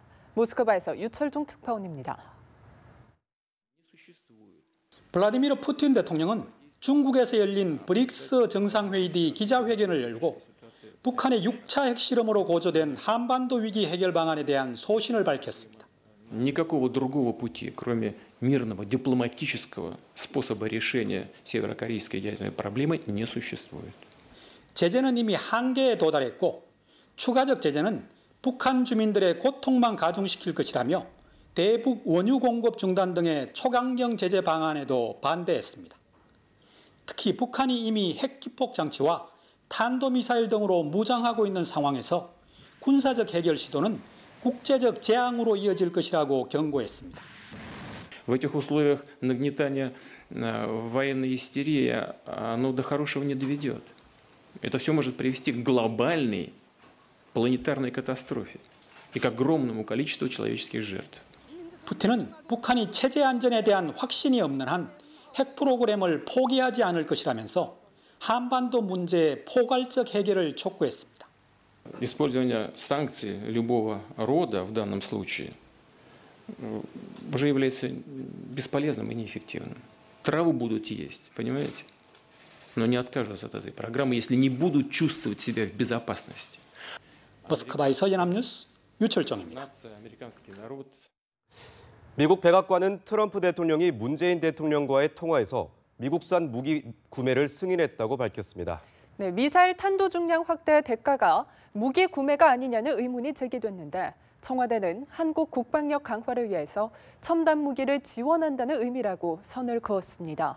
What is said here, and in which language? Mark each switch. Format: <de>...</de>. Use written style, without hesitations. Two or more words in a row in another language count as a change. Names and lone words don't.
<ko>모스크바에서 유철종 특파원입니다. 블라디미르 푸틴 대통령은 중국에서 열린 브릭스 정상회의 뒤 기자회견을 열고 북한의 6차 핵실험으로 고조된 한반도 위기 해결 방안에 대한 소신을 밝혔습니다.</ko> <ru>Никакого другого пути, кроме мирного дипломатического способа решения северокорейской ядерной проблемы, не существует.</ru> <ko>제재는 이미 한계에 도달했고 추가적 제재는 북한 주민들의 고통만 가중시킬 것이라며 대북 원유 공급 중단 등의 초강경 제재 방안에도 반대했습니다. 특히 북한이 이미 핵기폭 장치와 탄도미사일 등으로 무장하고 있는 상황에서 군사적 해결 시도는 국제적 재앙으로 이어질 것이라고 경고했습니다.</ko> <ru>В этих условиях нагнетания военная истерия, оно до хорошего не доведет. Это все может привести к глобальной планетарной катастрофе и к огромному количеству человеческих жертв.</ru> <ko>푸틴은 북한이 체제 안전에 대한 확신이 없는 한 핵 프로그램을 포기하지 않을 것이라면서 한반도 문제의 포괄적 해결을 촉구했습니다.</ko> <ru>Использование санкций любого рода в данном случае уже является бесполезным и неэффективным. Траву будут есть, понимаете? Но не откажутся от этой программы, если не будут чувствовать себя в безопасности.</ru> <ko>모스크바에서 연합뉴스 유철정입니다.</ko> <ru>Нация, американский народ.</ru> <ko>미국 백악관은 트럼프 대통령이 문재인 대통령과의 통화에서 미국산 무기 구매를 승인했다고 밝혔습니다. 네, 미사일 탄도 중량 확대의 대가가 무기 구매가 아니냐는 의문이 제기됐는데 청와대는 한국 국방력 강화를 위해서 첨단 무기를 지원한다는 의미라고 선을 그었습니다.</ko>